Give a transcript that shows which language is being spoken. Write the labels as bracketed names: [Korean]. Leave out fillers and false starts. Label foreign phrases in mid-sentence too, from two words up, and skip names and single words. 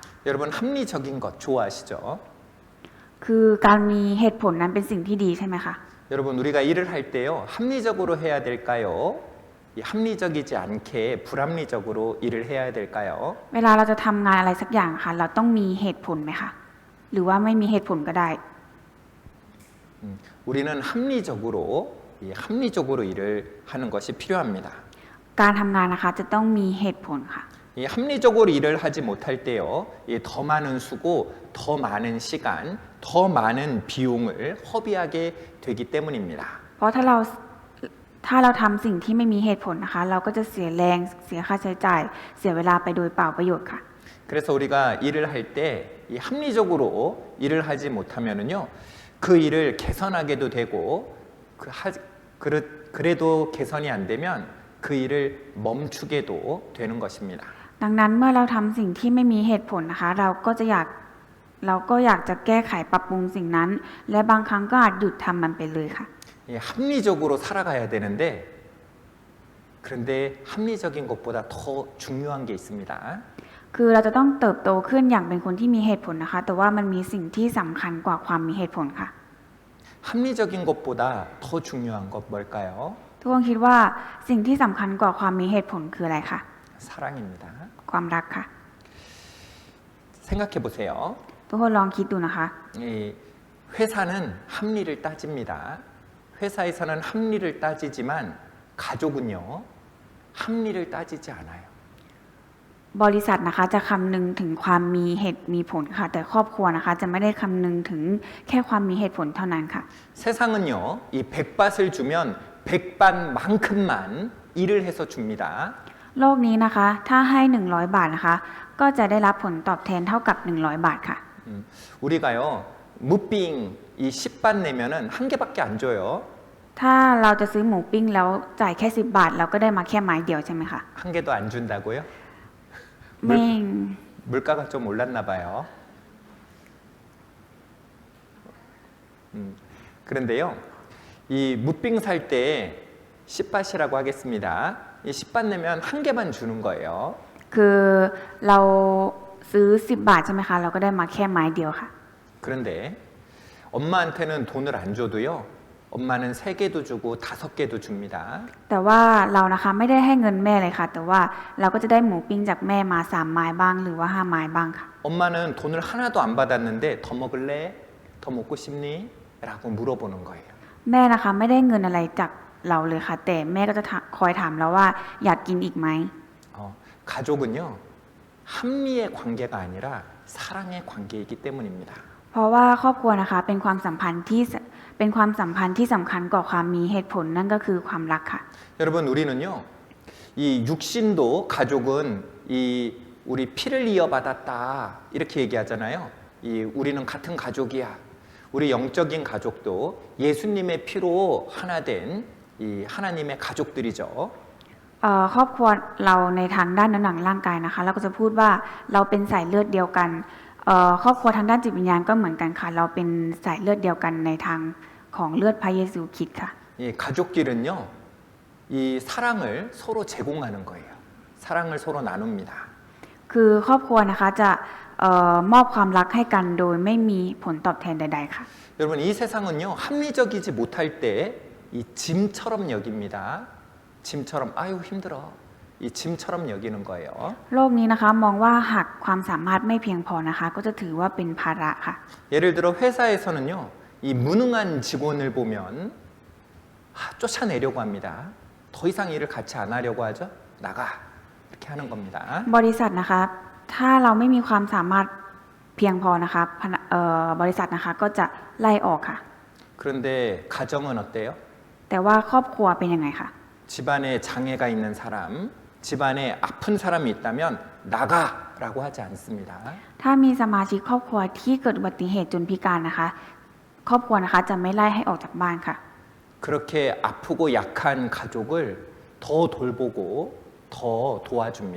[Korean] 여러분 합리적인 것 좋아하시죠? [Thai] คือการมีเหตุผลนั้นเป็นสิ่งที่ดีใช่ไหมคะ [Korean] 여러분 우리가 일을 할 때요 합리적으로 해야 될까요? 합리적이지 않게 불합리적으로 일을 해야 될까요? [Thai] เวลาเราจะทำงานอะไรสักอย่างค่ะ เราต้องมีเหตุผลไหมคะหรือว่าไม่มีเหตุผลก็ได้ [Korean] 우리는 합리적으로 일을 하는 것이 필요합니다. [Thai] การทำงานนะคะจะต้องมีเหตุผลค่ะ [Korean] 이 합리적으로 일을 하지 못할 때요, 더 많은 수고, 더 많은 시간, 더 많은 비용을 허비하게 되기 때문입니다. [Thai] เพราะถ้าเราทำสิ่งที่ไม่มีเหตุผลนะคะ เราก็จะเสียแรงเสียค่าใช้จ่ายเสียเวลาไปโดยเปล่าประโยชน์ค่ะ [Korean] 그래서 우리가 일을 할 때 이 합리적으로 일을 하지 못하면은요, 그 일을 개선하게도 되고, 그래도 개선이 안 되면 그 일을 멈추게도 되는 것입니다. [Thai] ดังนั้นเมื่อเราทำสิ่งที่ไม่มีเหตุผลนะคะ เราก็อยากจะแก้ไขปรับปรุงสิ่งนั้น และบางครั้งก็อาจหยุดทำมันไปเลยค่ะ [Korean] 합리적으로 살아가야 되는데 그런데 합리적인 것보다 더 중요한 게 있습니다. [Thai] คือเราจะต้องเติบโตขึ้นอย่างเป็นคนที่มีเหตุผลนะคะ แต่ว่ามันมีสิ่งที่สำคัญกว่าความมีเหตุผลค่ะ [Korean] 합리적인 것보다 더 중요한 것 뭘까요? [Thai] ทุกคนคิดว่าสิ่งที่สำคัญกว่าความมีเหตุผลคืออะไรคะ [Korean] 사랑입니다. [Thai] ความรักค่ะ [Korean] 생각해 보세요. [Thai] ทุกคนลองคิดดูนะคะ [Korean] 이 회사는 합리를 따집니다. 회사에서는 합리를 따지지만 가족은요, 합리를 따지지 않아요. [Thai] บริษัทนะคะจะคำนึงถึงความมีเหตุมีผลค่ะ แต่ครอบครัวนะคะจะไม่ได้คำนึงถึงแค่ความมีเหตุผลเท่านั้นค่ะ [Korean] 세상은요, 이 100밭을 주면 100밭만큼만 일을 해서 줍니다. [Thai] โลกนี้นะคะถ้าให้ 100 บาทนะคะ ก็จะได้รับผลตอบแทนเท่ากับ 100 บาทค่ะ [Korean] 우리가요, 무빙 이 10밭 내면은 한 개밖에 안 줘요. [Thai] ถ้าเราจะซื้อหมูปิ้งแล้วจ่ายแค่ 10 บาท เราก็ได้มาแค่ไม้เดียวใช่ไหมคะ [Korean] 한 개도 안 준다고요? [Thai] ไม่ [Korean] 물가가 좀 올랐나 봐요. 그런데요, 이 무빙 살 때 10밭이라고 하겠습니다. 이 10밭 내면 한 개만 주는 거예요. [Thai] คือเราซื้อ 10 บาทใช่ไหมคะ เราก็ได้มาแค่ไม้เดียวค่ะ [Korean] 그런데 엄마한테는 돈을 안 줘도요, 엄마는 3개도 주고 5개도 줍니다. [Thai] แต่ว่าเรานะคะไม่ได้ให้เงินแม่เลยค่ะ แต่ว่าเราก็จะได้หมูปิ้งจากแม่มา3 ไม้บ้างหรือว่า5 ไม้บ้างค่ะ [Korean] 엄마는 돈을 하나도 안 받았는데 더 먹을래? 더 먹고 싶니? 라고 물어보는 거예요. [Thai] แม่นะคะไม่ได้เงินอะไรจากเราเลยค่ะ แต่แม่ก็จะคอยถามเราว่าอยากกินอีกไหม [Korean] 가족은요, 합리의 관계가 아니라 사랑의 관계이기 때문입니다. [Thai] เพราะว่าครอบครัวนะคะเป็นความสัมพันธ์ที่สำคัญกว่าความมีเหตุผลนั่นก็คือความรักค่ะ [Korean] 여러분, 우리는요, 이 육신도 가족은 이 우리 피를 이어받았다 이렇게 얘기하잖아요. 이 우리는 같은 가족이야. 우리 영적인 가족도 예수님의 피로 하나 된 이 하나님의 가족들이죠. [Thai] ครอบครัวเราในทางด้านหนังร่างกายนะคะเราก็จะพูดว่าเราเป็นสายเลือดเดียวกันครอบครัวทางด้านจิตวิญญาณก็เหมือนกันค่ะเราเป็นสายเลือดเดียวกันในทางของเลือดพระเยซูคริสต์ค่ะ [Korean] 이 가족끼리는요, 이 사랑을 서로 제공하는 거예요. 사랑을 서로 나눕니다. [Thai] คือครอบครัวนะคะจะมอบความรักให้กันโดยไม่มีผลตอบแทนใดๆค่ะ [Korean] 여러분, 이 세상은요, 합리적이지 못할 때 이 짐처럼 여깁니다. 짐처럼 아유 힘들어. 이 짐처럼 여기는 거예요. [Thai] โลกนี้นะคะมองว่าหากความสามารถไม่เพียงพอนะคะ ก็จะถือว่าเป็นภาระค่ะ [Korean] 예를 들어 회사에서는요, 이 무능한 직원을 보면 쫓아내려고 합니다. 더 이상 일을 같이 안 하려고 하죠. 나가 이렇게 하는 겁니다. [Thai] บริษัทนะคะถ้าเราไม่มีความสามารถเพียงพอนะคะบริษัทนะคะก็จะไล่ออกค่ะ [Korean] 그런데 가정은 어때요? [Thai] แต่ว่าครอบครัวเป็นยังไงคะ [Korean] 집안에 장애가 있는 사람, 집안에 아픈 사람이 있다면 나가라고 하지 않습니다. [Thai] ถ้ามีสมาชิกครอบครัวที่เกิดอุบัติเหตุจนพิการนะคะ ครอบครัวนะคะจะไม่ไล่ให้ออกจากบ้านค่ะ [Korean] 그렇게 아프고 약한 가족을 더 돌보고 더 도와줍니다.